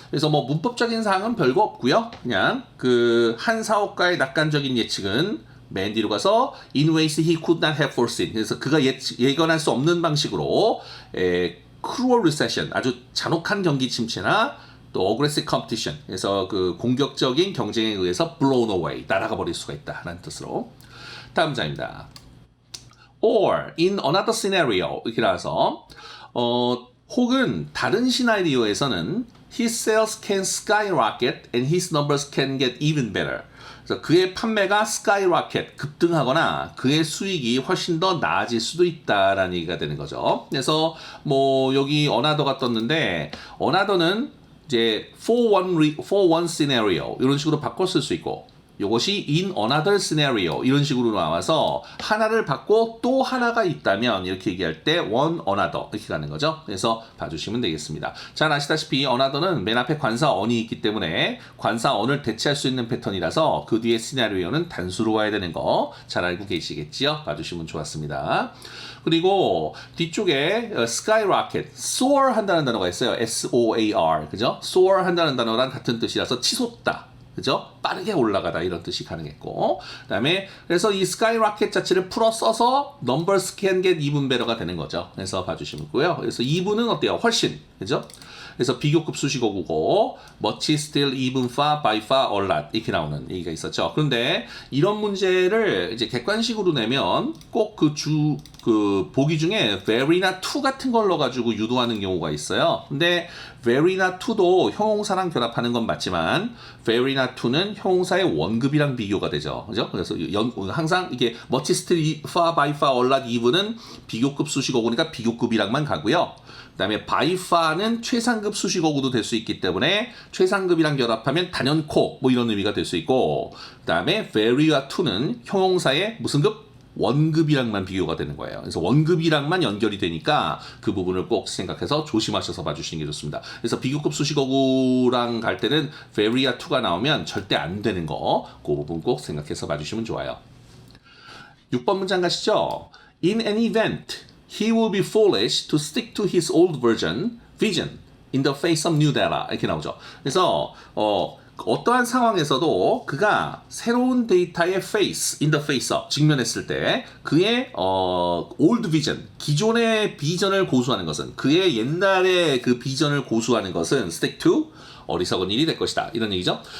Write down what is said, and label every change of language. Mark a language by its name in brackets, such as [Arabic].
[Korean] 그래서 뭐 문법적인 사항은 별거 없고요. 그냥 그 한 사업가의 낙관적인 예측은 맨 뒤로 가서 in ways he could not have foreseen. 그래서 그가 예견할 수 없는 방식으로 cruel recession, 아주 잔혹한 경기 침체나 또 aggressive competition, 그래서 그 공격적인 경쟁에 의해서 blown away, 날아가 버릴 수가 있다라는 뜻으로. 다음 장입니다. [English] Or in another scenario 이렇게 나와서 혹은 다른 시나리오에서는 his sales can skyrocket and his numbers can get even better. [Korean] 그래서 그의 판매가 skyrocket 급등하거나 그의 수익이 훨씬 더 나아질 수도 있다라는 얘기가 되는 거죠. 그래서 뭐 여기 another가 떴는데 another는 이제 for one scenario 이런 식으로 바꿔 쓸 수 있고 이것이 in another scenario 이런 식으로 나와서 하나를 받고 또 하나가 있다면 이렇게 얘기할 때 one another 이렇게 가는 거죠. 그래서 봐주시면 되겠습니다. 잘 아시다시피 another는 맨 앞에 관사 on이 있기 때문에 관사 on을 대체할 수 있는 패턴이라서 그 뒤에 시나리오는 단수로 와야 되는 거 잘 알고 계시겠지요? 봐주시면 좋았습니다. 그리고 뒤쪽에 skyrocket, soar 한다는 단어가 있어요. S-O-A-R, 그죠? soar 한다는 단어랑 같은 뜻이라서 치솟다. 그죠? 빠르게 올라가다 이런 뜻이 가능했고 그 다음에 그래서 이 skyrocket 자체를 풀어 써서 numbers can get even better 가 되는 거죠. 그래서 봐주시면 있고요. 그래서 even은 어때요? 훨씬 그죠? 그래서 비교급 수식어구고 much, still, even, far, by far, a lot 이렇게 나오는 얘기가 있었죠. 그런데 이런 문제를 이제 객관식으로 내면 꼭 그 보기 중에 very나 to 같은 걸 넣어가지고 유도하는 경우가 있어요. 근데 very나 to도 형용사랑 결합하는 건 맞지만 very나 to는 형용사의 원급이랑 비교가 되죠. 그죠? 그래서 항상 이게 much, still, far, by far, a lot, even 은 비교급 수식어구니까 비교급이랑만 가고요. 그 다음에 by far 는 최상급 수식어구도 될 수 있기 때문에 최상급이랑 결합하면 단연코 뭐 이런 의미가 될 수 있고 그 다음에 very와 to는 형용사의 무슨 급? 원급이랑만 비교가 되는 거예요. 그래서 원급이랑만 연결이 되니까 그 부분을 꼭 생각해서 조심하셔서 봐주시는 게 좋습니다. 그래서 비교급 수식어구랑 갈 때는 very와 to가 나오면 절대 안 되는 거 그 부분 꼭 생각해서 봐주시면 좋아요. 6번 문장 가시죠. [English] In an event, he will be foolish to stick to his old vision in the face of new data 이렇게 나오죠. 그래서 [Korean] 어떠한 상황에서도 그가 새로운 데이터의 face, in the face of 직면했을 때 그의 old vision, 기존의 비전을 고수하는 것은 그의 옛날의 그 비전을 고수하는 것은 stick to 어리석은 일이 될 것이다. 이런 얘기죠.